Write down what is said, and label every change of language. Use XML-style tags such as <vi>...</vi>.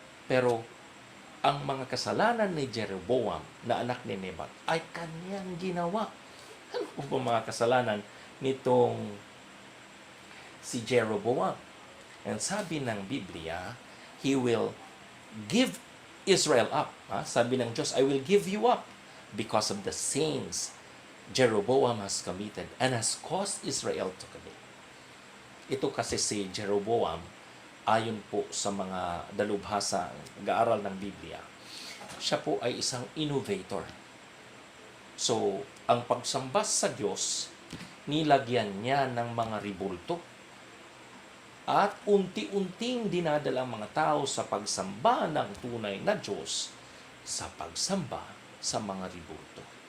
<tl>Pero ang mga kasalanan ni Jeroboam na anak ni Nebat ay kanyang ginawa. Ano po ba mga kasalanan nitong si Jeroboam?</tl> <en>And</en> <tl>sabi ng Biblia,</tl> <en>he will give Israel up.</en> <tl>Sabi ng Diyos,</tl> <en>I will give you up because of the sins Jeroboam has committed and has caused Israel to commit.</en> <tl>Ito kasi si Jeroboam, ayon po sa mga dalubhasa, nag-aaral ng Biblia, siya po ay isang innovator. So, ang pagsamba sa Diyos, nilagyan niya ng mga ribulto at unti-unting dinadala ang mga tao sa pagsamba ng tunay na Diyos sa pagsamba sa mga ribulto.</tl>